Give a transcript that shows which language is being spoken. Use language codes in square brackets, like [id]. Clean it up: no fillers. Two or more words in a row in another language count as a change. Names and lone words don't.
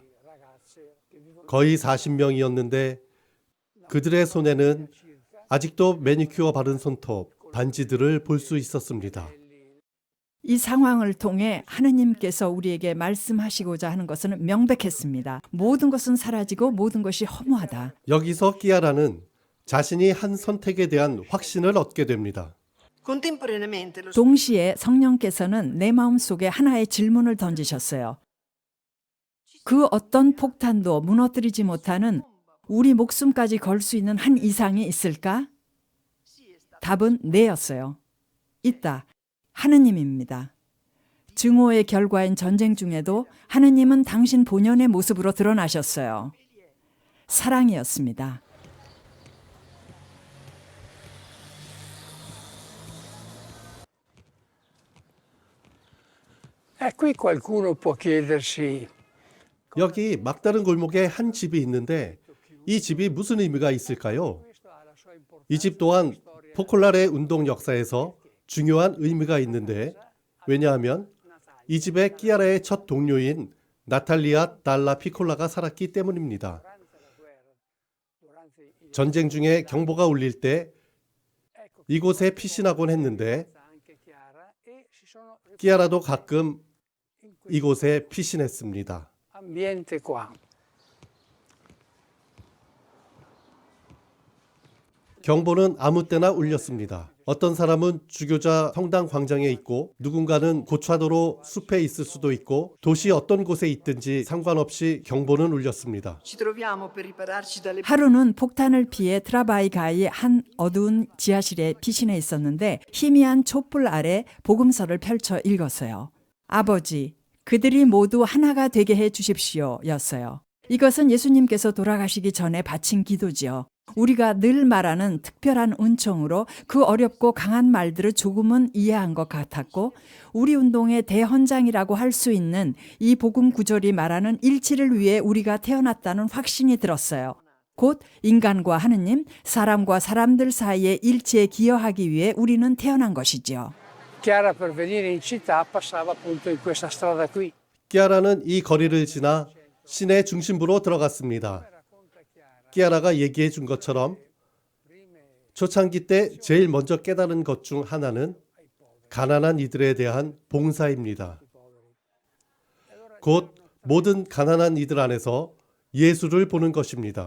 [ko] 거의 40명이었는데 그들의 손에는 아직도 매니큐어 바른 손톱, 반지들을 볼 수 있었습니다. 이 상황을 통해 하느님께서 우리에게 말씀하시고자 하는 것은 명백했습니다. 모든 것은 사라지고 모든 것이 허무하다. 여기서 끼아라는 자신이 한 선택에 대한 확신을 얻게 됩니다. [it] Contemporaneamente lo [ko] 동시에 성령께서는 내 마음속에 하나의 질문을 던지셨어요. 그 어떤 폭탄도 무너뜨리지 못하는 우리 목숨까지 걸 수 있는 한 이상이 있을까? 답은 네였어요. 있다. 하느님입니다. 증오의 결과인 전쟁 중에도 하느님은 당신 본연의 모습으로 드러나셨어요. 사랑이었습니다. [it] Qui qualcuno può chiedersi, [ko] 여기 막다른 골목에 한 집이 있는데 이 집이 무슨 의미가 있을까요? 이 집 또한 포콜라레 운동 역사에서 중요한 의미가 있는데 왜냐하면 이 집에 끼아라의 첫 동료인 나탈리아 달라 피콜라가 살았기 때문입니다. 전쟁 중에 경보가 울릴 때 이곳에 피신하곤 했는데 끼아라도 가끔 이곳에 피신했습니다. [it] ambiente qua. [ko] 경보는 아무 때나 울렸습니다. 어떤 사람은 주교자 성당 광장에 있고 누군가는 고차도로 숲에 있을 수도 있고 도시 어떤 곳에 있든지 상관없이 경보는 울렸습니다. [it] Ci troviamo per ripararci dalle [ko] 하루는 폭탄을 피해 트라바이가의 한 어두운 지하실에 피신해 있었는데 희미한 촛불 아래 복음서를 펼쳐 읽었어요. 아버지, 그들이 모두 하나가 되게 해 주십시오 였어요. 이것은 예수님께서 돌아가시기 전에 바친 기도지요. 우리가 늘 말하는 특별한 은총으로 그 어렵고 강한 말들을 조금은 이해한 것 같았고 우리 운동의 대헌장이라고 할 수 있는 이 복음 구절이 말하는 일치를 위해 우리가 태어났다는 확신이 들었어요. 곧 인간과 하느님, 사람과 사람들 사이의 일치에 기여하기 위해 우리는 태어난 것이지요. [it] Chiara per venire in città passava appunto in questa strada qui. [ko] 끼아라는 이 거리를 지나 시내 중심부로 들어갔습니다. 끼아라가 얘기해 준 것처럼 초창기 때 제일 먼저 깨달은 것 중 하나는 가난한 이들에 대한 봉사입니다. 곧 모든 가난한 이들 안에서 예수를 보는 것입니다.